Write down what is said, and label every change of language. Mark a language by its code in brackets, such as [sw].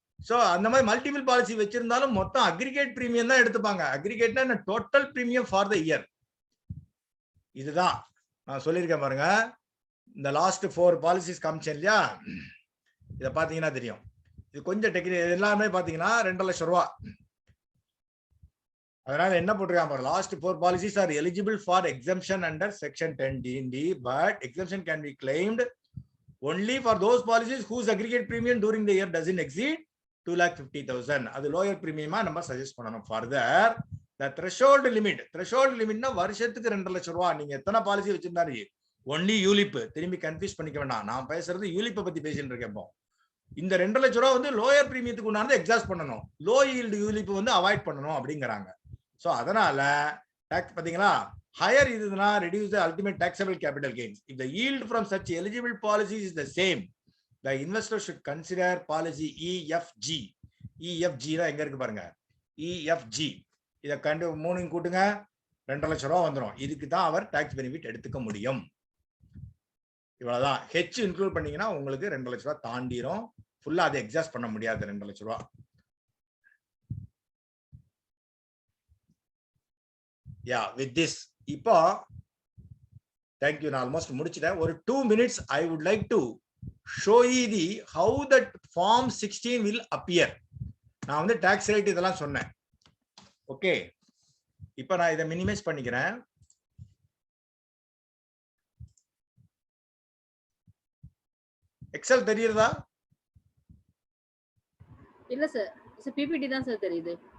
[ta] So அந்த மாதிரி multiple policy வச்சிருந்தாலும் மொத்தம் அக்ரிகேட் பிரீமியம் தான் எடுத்துப்பாங்க. அக்ரிகேட்னா total premium for the year. இதுதான் நான் சொல்லியிருக்கேன் பாருங்க. இந்த லாஸ்ட் 4 பாலிசிஸ் காமிச்சேன் இல்லையா, இதை பாத்தீங்கன்னா தெரியும். இது கொஞ்சம் டெக்னிக். எல்லாமே பாத்தீங்கன்னா 2.5 லட்சம் ரூபா. அதனால என்ன போட்டிருக்காங்க பாருங்க, [en] Last 4 policies are eligible for exemption under section 10D, but exemption can be claimed only for those policies whose aggregate premium during the year doesn't exceed 2,50,000. [ta] அது லோயர் பிரீமியமா நம்ம சஜஸ்ட் பண்ணணும். ஃபர்தர் the threshold limitனா வருஷத்துக்கு 2 லட்சம் ரூபாய். நீங்க எத்தனை policy வச்சிருந்தாரு, only ULIP. திரும்பி கன்ஃபியூஸ் பண்ணிக்க வேண்டாம், நான் பேசுறது யூலிப்பை பத்தி பேசிட்டு இருக்கேன். இப்போ இந்த 2 லட்சம் ரூபாய் வந்து லோயர் பிரீமியத்துக்கு உண்டானது எக்ஸாஸ்ட் பண்ணணும், லோ ஈல்டு யூலிப் வந்து அவாய்ட் பண்ணணும் அப்படிங்கிறாங்க. சோ அதனால டாக்ஸ் பாத்தீங்களா, ஹையர் இதுனா [en] reduce the ultimate taxable capital gains. If the yield from such eligible policies is the same, the investor should consider policy EFG. [ta] EFG தான் எங்க இருக்கு பாருங்க, EFG. இத கண்டு 3 கூட்டுங்க 2 லட்சம் ரூபாய் வந்துரும். இதுக்கு தான் அவர் டாக்ஸ் பெனிஃபிட் எடுத்துக்க முடியும். இவ்வளவுதான். ஹெச் இன்க்ளூட் பண்ணீங்கன்னா உங்களுக்கு 2 லட்சம் ரூபாய் தாண்டிரும். ஃபுல்லா அதை எக்ஸாஸ்ட் பண்ண முடியாது 2 லட்சம் ரூபாய். [en] Yeah, with this [ta] இப்போ [en] thank you, [ta] நான் ஆல்மோஸ்ட் முடிச்சிட்டேன். ஒரு [en] 2 minutes I would like to show you the how that form 16 will appear. [ta] நான் வந்து டாக்ஸ் ரேட் இதெல்லாம் சொன்னேன். ஓகே, இப்போ நான் இதை மினிமைஸ் பண்ணிக்கிறேன். எக்ஸல் தெரியுதா? இல்ல சார், பிபிடி தான் சார் தெரியுது.